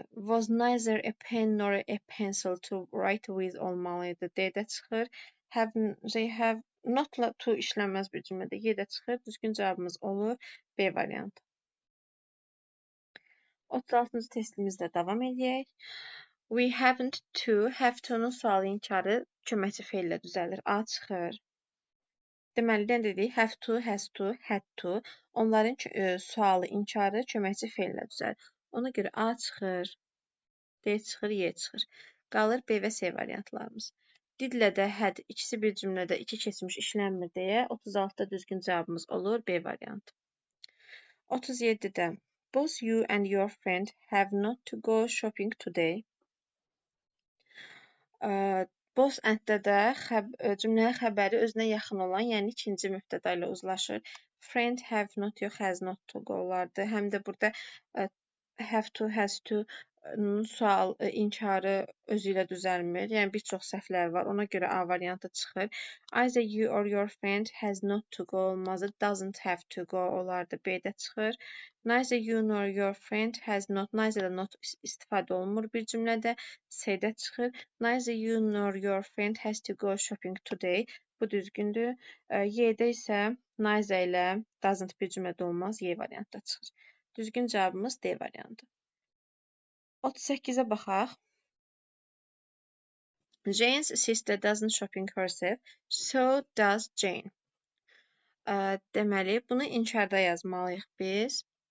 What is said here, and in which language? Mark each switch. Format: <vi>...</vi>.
<en>Was neither a pen nor a pencil to write with olmalıydı.</en> <az>D-də çıxır. They have notla to işlənməz bir cümlədə Y-də çıxır. Düzgün cavabımız olur B variantı. 36-cı testimizlə davam edək. We haven't to, have to-nun sualı inkarı köməkçi feillə düzəlir. A çıxır. Deməli, nə dedik?</az> <en>Have to, has to, had to.</en> <az>Onların sualı inkarı köməkçi feillə düzəlir. Ona görə A çıxır, D çıxır, Y çıxır. Qalır B və C variantlarımız. Didlə də had ikisi bir cümlədə iki keçmiş işlənmir deyə 36-da düzgün cavabımız olur B variantı.</az> <en>37-də both you and your friend have not to go shopping today.</en> <az>Both and-də də cümlənin xəbəri özünə yaxın olan, yəni ikinci mübtəda ilə uzlaşır.</az> <en>Friend have not yox, has not to go-lardır.</en> <az>Həm də burada have to, has to sual inkarı özü ilə düzəlmir. Yəni bir çox səhvlər var. Ona görə A variantı çıxır.</az> <en>Either you or your friend has not to go olmazdı. Doesn't have to go olardı.</en> <az>B-də çıxır.</az> <en>Neither you nor your friend has not.</en> <az>Neither not istifadə olunmur bir cümlədə. C-də çıxır.</az> <en>Neither you nor your friend has to go shopping today.</en> <az>Bu düzgündür. Y-də isə neither ilə doesn't bir cümlədə olmaz. Y variantda çıxır. Düzgün cavabımız D variantı. 38-ə baxaq.</az> <en>Jane's sister doesn't shopping herself, so does Jane.</en> <az>Deməli, bunu inkarda yazmalıyıq biz.</az>